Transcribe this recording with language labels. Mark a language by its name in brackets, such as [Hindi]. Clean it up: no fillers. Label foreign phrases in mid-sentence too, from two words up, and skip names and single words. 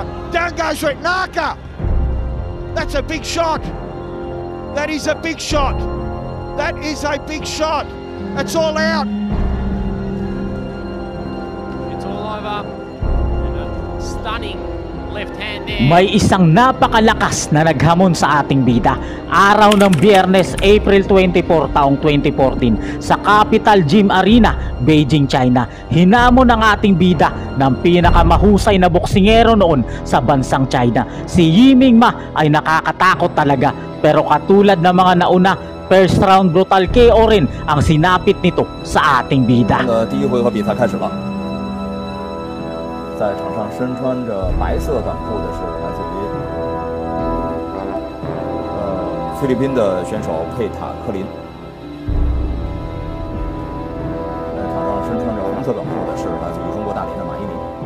[English] Down goes Renaka. That's a big shot. That is a big shot. That is a big shot. That's all out. It's all over. And a stunning left hand there. [Filipino] May isang napakalakas na naghamon sa ating bida. Araw ng Biyernes, April 24 taong 2014 sa Capital Gym Arena, Beijing, China. Hinamon ng ating bida ng pinakamahusay na boksingero noon sa bansang China. Si Yiming Ma ay nakakatakot talaga, pero katulad ng mga nauna, [English] first round brutal KO [Filipino] rin ang sinapit nito sa ating bida. [Chinese] 第一回合比赛开始了，在场上身穿着白色短裤的是来自于菲律宾的选手佩塔科林，在场上身穿着红色短裤的是来自于中国大连的马伊琍。